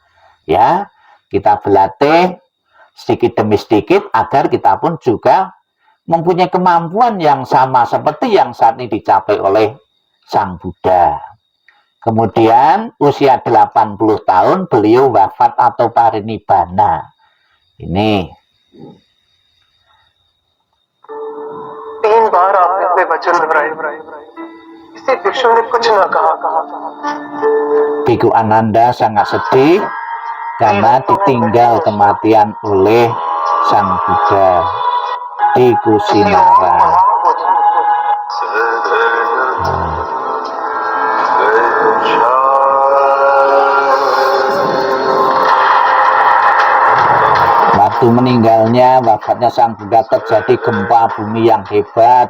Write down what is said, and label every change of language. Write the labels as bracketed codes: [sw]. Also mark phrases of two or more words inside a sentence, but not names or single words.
[id] Ya, kita berlatih sedikit demi sedikit agar kita pun juga mempunyai kemampuan yang sama seperti yang saat ini dicapai oleh Sang Buddha. Kemudian usia 80 tahun beliau wafat atau parinibbana. Ini [hi] 3 बार आपने अपने वचन दोहराए, इसे भिक्षु ने कुछ न कहा। [id] Biku Ananda sangat sedih karena ditinggal kematian oleh Sang Buddha di Kusinara. Waktu meninggalnya, wafatnya Sang Buddha terjadi gempa bumi yang hebat.